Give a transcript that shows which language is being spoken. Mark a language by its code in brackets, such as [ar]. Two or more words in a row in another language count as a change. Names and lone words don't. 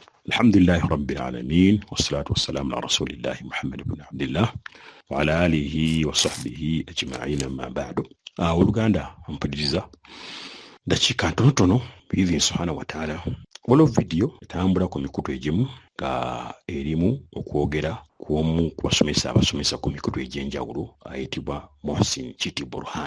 [ar] الحمد لله رب العالمين والصلاة والسلام على رسول الله محمد بن عبد الله وعلى آله وصحبه أجمعين أما بعد. [lg] Oluganda mpuliriza dakiika ntonotono bivi [ar] سبحانه وتعالى [lg] waliwo video etambula ku mikutu egimu nga erimu okwogera kw'omu kubasomesa abasomesa ku mikutu egy'enjawulo ayitibwa Mohsin Chiti Burhan.